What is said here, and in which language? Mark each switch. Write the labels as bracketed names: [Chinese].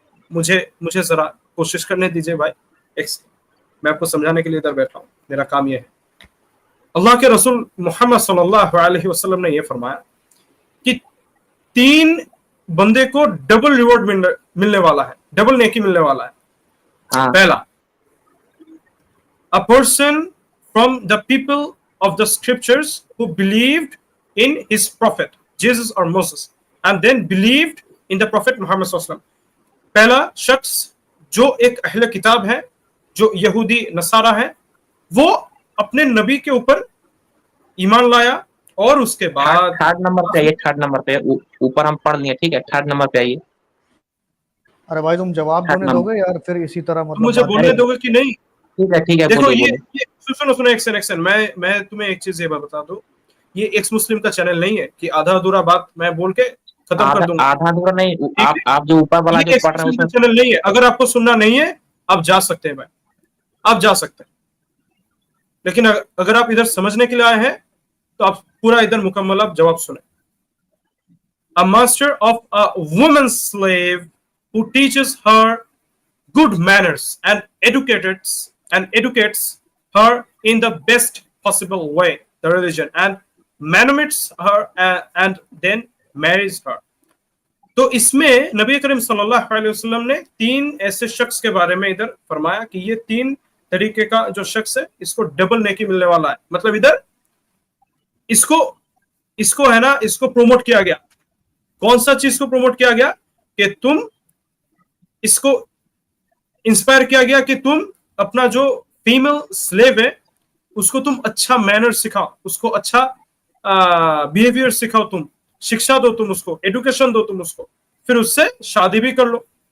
[Hindi] मुझे जरा कोशिश करने दीजिए भाई, मैं आपको समझाने के लिए इधर बैठा हूं, मेरा काम यह है। अल्लाह के रसूल मोहम्मद सल्लल्लाहु अलैहि वसल्लम ने यह फरमाया कि 3 बंदे को डबल रिवॉर्ड मिलने वाला है, डबल नेकी मिलने वाला है। पहला, [English] a person from the people of the scriptures who believed in his prophet Jesus or Moses and then believed in the prophet Muhammad sallallahu alaihi wasallam। [Hindi] पहला शख्स जो एक अहले किताब है, जो यहूदी नसारा है, वो अपने नबी के ऊपर ईमान लाया और उसके बाद थर्ड नंबर पे ऊपर हम पढ़ लिए, ठीक है, थर्ड नंबर पे आइए। अरे भाई तुम जवाब देने दोगे यार, फिर इसी तरह मतलब मुझे बोलने दोगे कि नहीं? ठीक है देखो ये सुनो एक्शन मैं तुम्हें एक चीज ये बता दूं, ये एक्स मुस्लिम का चैनल नहीं है कि आधा अधूरा बात मैं बोल के खत्म कर दूंगा। आधा अधूरा नहीं, आप जो ऊपर वाला जो पढ़ रहे हैं चैनल नहीं है। अगर आपको सुनना नहीं है आप जा सकते हैं भाई, आप जा सकते हैं, लेकिन अगर आप इधर समझने के लिए आए हैं तो आप पूरा इधर मुकम्मल आप जवाब सुने। [English] A master of a woman slave who teaches her good manners and educates her in the best possible way the religion and manumates her and then marries her। [Hindi] तो इसमें नबी करीम सल्लल्लाहु अलैहि वसल्लम ने 3 ऐसे शख्स के बारे में इधर फरमाया कि ये 3 तरीके का जो शख्स है इसको डबल नेकी मिलने वाला है। मतलब इधर इसको है ना, इसको प्रोमोट किया गया। कौन सा चीज को प्रोमोट किया गया कि तुम इसको इंस्पायर किया गया कि तुम अपना जो फीमेल स्लेव है उसको तुम अच्छा मैनर सिखाओ, उसको अच्छा बिहेवियर सिखाओ, तुम शिक्षा दो, तुम उसको एजुकेशन दो, तुम उसको, फिर उससे शादी भी कर लो।